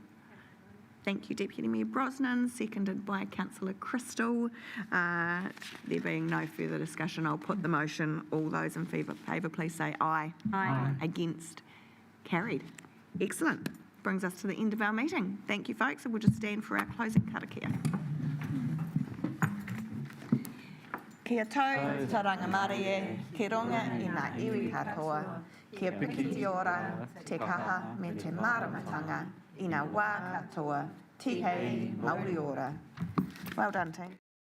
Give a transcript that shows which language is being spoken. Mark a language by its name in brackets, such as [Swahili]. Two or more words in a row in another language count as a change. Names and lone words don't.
[English] Thank you, Deputy Mayor Brosnan, seconded by Councillor Crystal. There being no further discussion, I'll put the motion. All those in favour, please say aye. Aye. Against? Carried. Excellent. Brings us to the end of our meeting. Thank you, folks, and we'll just stand for our closing karakia. [Māori] Kia tau, taranga marie, ki ronga i ngā iwi katoa, kia pikiti ora, te kaha me te māramatanga, i ngā wā katoa, tihei Māori ora. [English] Well done, team.